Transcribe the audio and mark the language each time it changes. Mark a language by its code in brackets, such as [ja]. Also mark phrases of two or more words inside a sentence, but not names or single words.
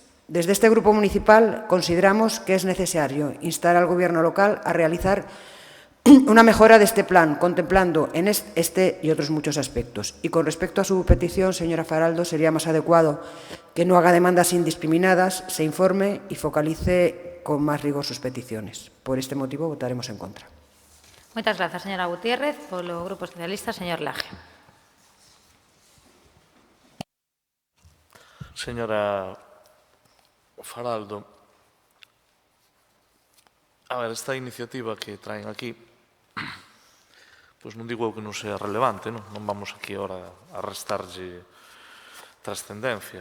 [es] Desde este grupo municipal consideramos que es necesario instar al Gobierno local a realizar una mejora de este plan, contemplando en este y otros muchos aspectos. Y con respecto a su petición, señora Faraldo, sería más adecuado que no haga demandas indiscriminadas, se informe y focalice con más rigor sus peticiones. Por este motivo, votaremos en contra. [gl] Moitas grazas, señora Gutiérrez. Polo Grupo Socialista, señor Laje. Señora Faraldo, [es] a ver, esta iniciativa que traen aquí, [gl] pois non digo que non sea relevante, non vamos aquí ahora a restarlle trascendencia.